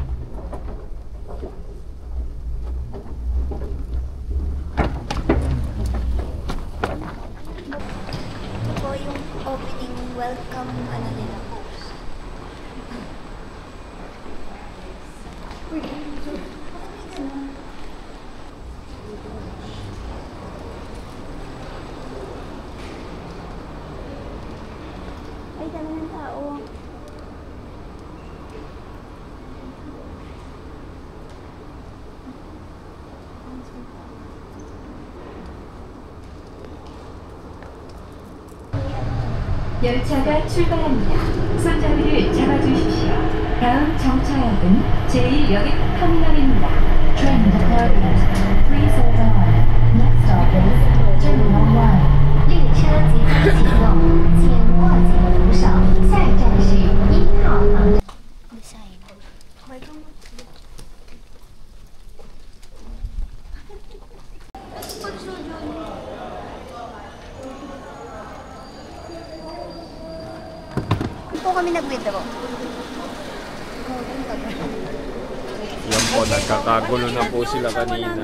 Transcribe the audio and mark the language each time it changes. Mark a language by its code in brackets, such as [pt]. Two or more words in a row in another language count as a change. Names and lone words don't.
[tl] Ito po yung [en] opening welcome [tl] ano nila post. Ay, dami ng tao. [ko] 열차가 출발합니다. 손잡이를 잡아주십시오. 다음 정차역은 제1여객 터미널입니다. [en] Train department. Please hold on. Next stop is Terminal 1. [zh] 列车即将启动，请握紧扶手。下一站是1号航站。 [tl] Po kami nag-withdraw. Yan po, nagkakagulo na po sila kanina.